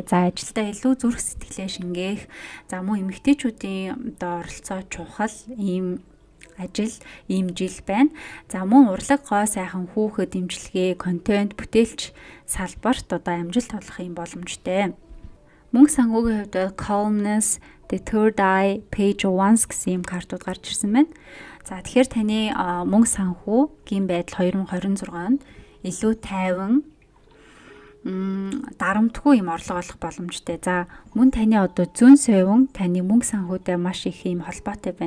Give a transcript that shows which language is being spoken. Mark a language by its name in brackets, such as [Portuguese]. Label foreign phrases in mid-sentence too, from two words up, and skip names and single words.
[Mongolian] За ажилдаа илүү зүрх сэтгэлээ шингээх, за мөн эмгтээчүүдийн одоо оролцоо чухал ийм ажил, ийм жил байна. За мөн урлаг, гоо сайхан хүүхэд дэмжлэгээ, контент, бүтээлч салбарт одоо амжилт олох юм боломжтой. Мөнгө санхүүгийн хувьд [English] calmness, the third eye, page of wands [Mongolian] гэсэн юм картууд гарч ирсэн байна. За тэгэхээр таны мөнгө санхүүгийн байдал 2026 онд илүү тайван, дарамтгүй юм орлого олох боломжтой. За мөн таны одоо зүүн совин таны мөнгө санхүүтэй маш их юм холбоотой байна.